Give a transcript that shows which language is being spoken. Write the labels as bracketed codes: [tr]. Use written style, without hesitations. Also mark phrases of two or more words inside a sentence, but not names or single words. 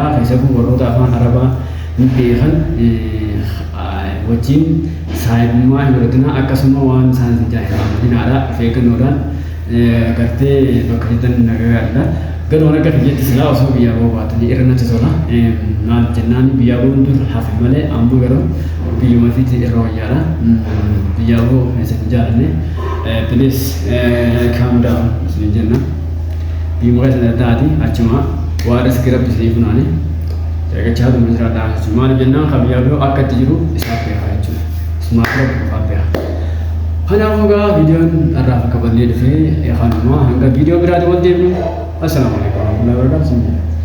[om] Keessattuu warroota afaan arabaa ni beekan wajjin saayibummaa hin godhatinaa akkasuma waan isaan jaalataniidha. Of eeggannoodhaan gartee bakka jettan nagagaadha. Garuu akka biyyaatti silaa osoo biyyaa ba'uu baatanii irra natti tola. Maal jennaan biyyaa ba'uun dur hafe malee ammoo garuu biyyuma fiitti irra wayyaadha. Biyyaa ba'uu keessatti jaalanne [en] please calm down [om] isin jenna. Biyyuma keessatti taati achuma waan riskii rabbi isinii funaane eeggachaa dhuma jiraadha. Maal jennaan kan biyyaa ba'uu akka itti jiru isaaf beekaa jechuudha. Isumaaf qofaaf beekaa. Kanaafuu egaa viidiyoon irraa akka ballee dhufee kanuma hanga viidiyoo biraatti wal deemnu. [ar] السلام عليكم ورحمة الله وبركاته.